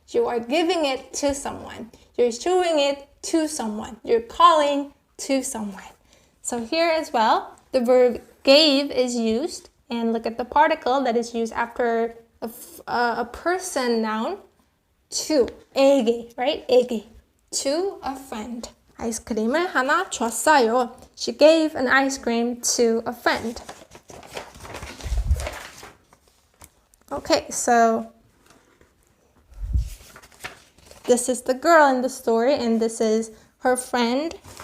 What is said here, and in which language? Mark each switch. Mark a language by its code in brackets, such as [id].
[en] You are giving it to someone. You're showing it to someone. You're calling to someone. So here as well, the verb gave is used. And look at the particle that is used after a person noun. To, 에게, right? 에게. To a friend. [ko] 아이스크림을 하나 줬어요. [en] She gave an ice cream to a friend. Okay, so this is the girl in the story, and this is her friend.